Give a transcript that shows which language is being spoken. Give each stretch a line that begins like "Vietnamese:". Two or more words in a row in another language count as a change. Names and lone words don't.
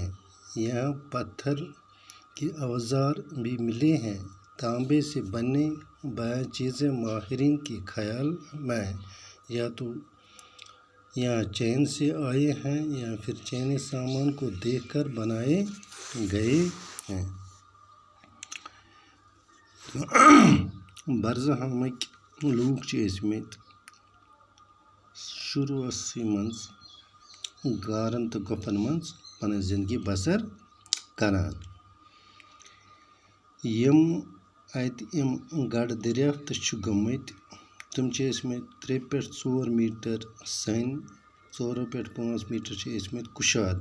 Urdu: یہاں پتھر کے اوزار بھی ملے ہیں۔ تانبے سے بنے بعض چیزیں ماہرین کے خیال میں یا تو یہاں چین سے آئے ہیں یا پھر چینی سامان کو دیکھ کر بنائے گئے ہیں۔
Kashmiri: برہمٕکۍ لوٗکھ چھِ ٲسۍمٕتۍ شروٗعسٕے منٛز غارن تہٕ گۄپھن منٛز پنٕنۍ زِندگی بسر کران۔ یِم اَتہِ یِم گڈٕ دریافت چھِ گٔمٕتۍ تِم چھِ ٲسۍمٕتۍ 3 پٮ۪ٹھ 4 میٖٹر سَنہِ، 4 پٮ۪ٹھ 5 میٖٹر چھِ ٲسۍمٕتۍ کُشاد۔